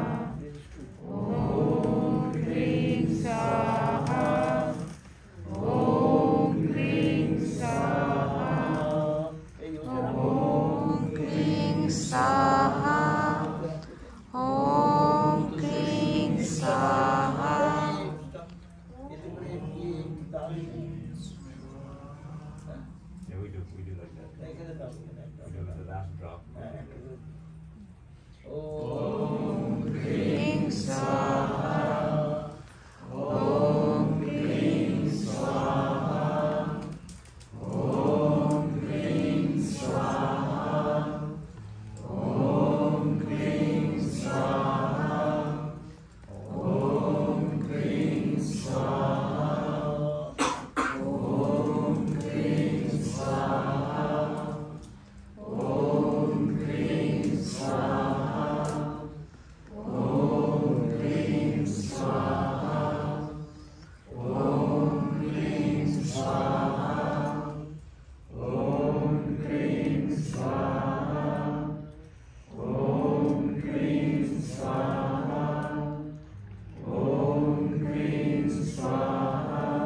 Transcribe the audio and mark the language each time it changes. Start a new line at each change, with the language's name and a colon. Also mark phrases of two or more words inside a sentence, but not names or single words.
Sanskrit: Om Krim Saha. Om Krim Saha. Om Krim Saha. Om Krim Saha.
English: Yeah, we do like that. We do the last drop.
Sanskrit: Om Krim Saha. Om Krim Saha. Om Krim Saha. Om Krim Saha. Om Krim Saha. Om Krim Saha. Om Krim Saha. Om Krim Swaha. Om Krim Swaha. Om Krim Swaha. Om Krim Swaha. Om Krim Swaha.